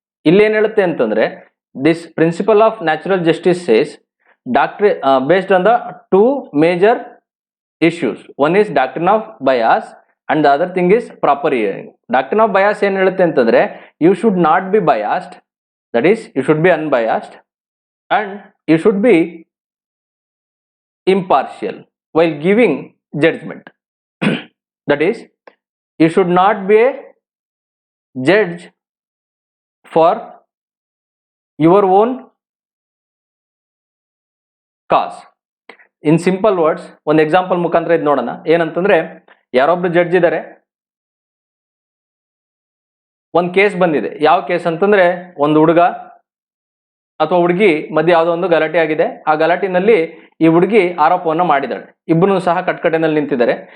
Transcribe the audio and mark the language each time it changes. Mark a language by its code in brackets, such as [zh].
[kn] ಇಲ್ಲೇನ್ ಹೇಳುತ್ತೆ ಅಂತಂದ್ರೆ [en] This principle of natural justice says based on the two major issues. One is doctrine of bias and the other thing is proper hearing. Doctrine of bias [kn] ಏನು ಹೇಳುತ್ತೆ ಅಂತಂದ್ರೆ [en] you should not be biased, that is you should be unbiased and you should be impartial while giving judgment. That is you should not be a judge for your own cause. In simple words [kn] ಒಂದು example ಮುಖಾಂತರ ಇದು ನೋಡೋಣ. ಏನಂತಂದ್ರೆ ಯಾರೊಬ್ರು judge ಇದ್ದಾರೆ, ಒಂದು case ಬಂದಿದೆ. ಯಾವ case ಅಂತಂದ್ರೆ ಒಂದು ಹುಡುಗ ಅಥವಾ ಹುಡುಗಿ ಮಧ್ಯೆ ಯಾವುದೋ ಒಂದು ಗಲಾಟೆ ಆಗಿದೆ. ಆ ಗಲಾಟಿನಲ್ಲಿ ಈ ಹುಡುಗಿ ಆರೋಪವನ್ನು ಮಾಡಿದಾಳೆ. ಇಬ್ಬರು ಸಹ ಕಟ್ಕಟೆನಲ್ಲಿ ನಿಂತಿದ್ದಾರೆ.